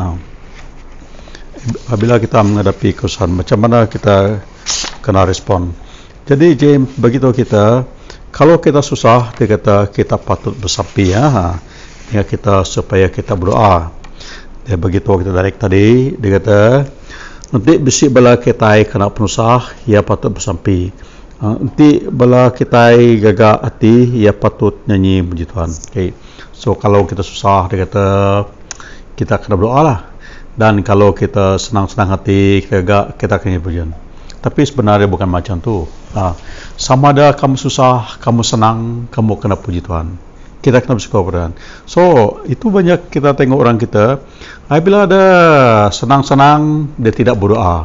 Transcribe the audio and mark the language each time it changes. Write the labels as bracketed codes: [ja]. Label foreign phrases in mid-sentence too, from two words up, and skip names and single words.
[ms] Apabila kita menghadapi kesusahan, macam mana kita kena respon. Jadi James beritahu kita, kalau kita susah, dia kata kita patut bersampi, ya kita supaya kita berdoa. Dia beritahu kita dari tadi, dia kata [iba] nanti besi bala kita kena penusah, ya patut bersampi. Nanti bala kita gagak hati, ya patut nyanyi puji Tuhan. Okay. [ms] So kalau kita susah, dia kata kita kena berdoa lah. Dan kalau kita senang-senang hati, gagak kita kena pujian. Tapi sebenarnya bukan macam tu. Sama ada kamu susah, kamu senang, kamu kena puji Tuhan. Kita kena bersyukur kepada Tuhan. So itu banyak kita tengok orang kita, apabila ada senang-senang, dia tidak berdoa.